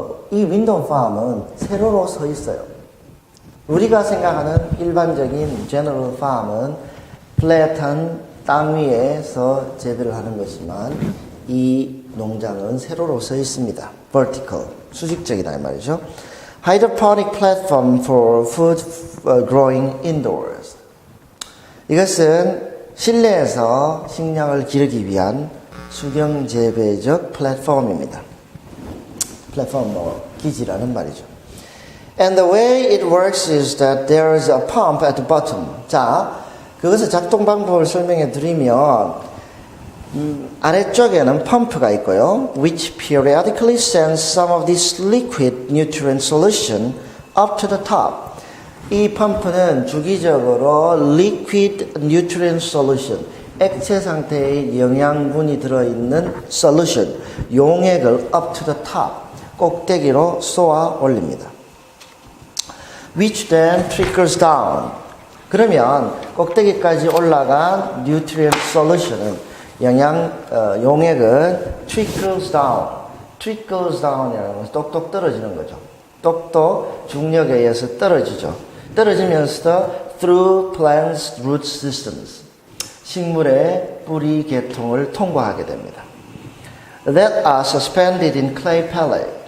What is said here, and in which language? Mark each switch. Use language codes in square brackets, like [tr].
[ko] 이 window farm은 세로로 서 있어요. 우리가 생각하는 일반적인 [en] general farm [ko] 은 flat한 땅 위에서 재배를 하는 것이지만 이 농장은 세로로 서 있습니다. vertical, 수직적이다 이 말이죠. [en] hydroponic platform for food growing indoors. [ko] 이것은 실내에서 식량을 기르기 위한 수경 재배적 플랫폼입니다. 플랫폼 기지라는 말이죠. [en] And the way it works is that there is a pump at the bottom. [ko] 자, 그것의 작동 방법을 설명해 드리면 아래쪽에는 펌프가 있고요. [en] which periodically sends some of this liquid nutrient solution up to the top. [ko] 이 펌프는 주기적으로 [en] liquid nutrient solution, [ko] 액체 상태의 영양분이 들어있는 solution, 용액을 [en] up to the top, [ko] 꼭대기로 쏘아 올립니다. [en] which then trickles down. [ko] 그러면 꼭대기까지 올라간 nutrient solution은 용액은 [en] trickles down. trickles down [ko] 이라는 것은 똑똑 떨어지는 거죠. 똑똑 중력에 의해서 떨어지죠. 떨어지면서 [en] through plants root systems. [ko] 식물의 뿌리 계통을 통과하게 됩니다. [en] that are suspended in clay pellet.